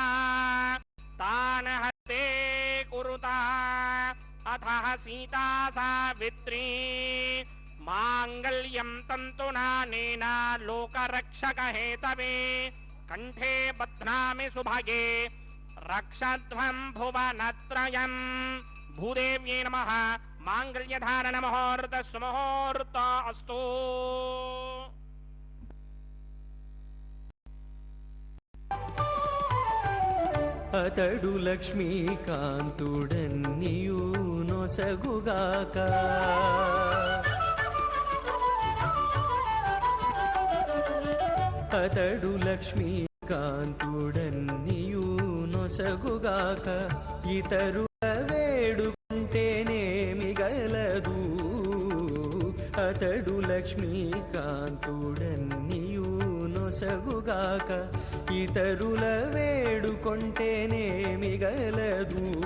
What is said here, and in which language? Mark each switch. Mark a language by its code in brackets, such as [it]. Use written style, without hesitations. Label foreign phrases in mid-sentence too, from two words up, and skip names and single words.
[sa] तान हस्ते कुरुता अथः सीता सावित्री मांगल्यं तन्तुनानेन लोकरक्षक हेतवे कंठे बध्नामि सुभगे रक्षध्वं भुवनत्रयं भूदेव्यै नमः मांगल्यधारण मुहूर्त सुमुहूर्त अस्तु [te] అతడు లక్ష్మీకాంతుడన్నియు నొసగుగాక అతడు లక్ష్మీకాంతుడన్నియు నొసగుగాక ఇతరుల వేడుకుంటేనేమి గలదు అతడు లక్ష్మీకాంతుడన్నియు నొసగుగాక ఇతరుల వేడుకొంటేనేమి గలదు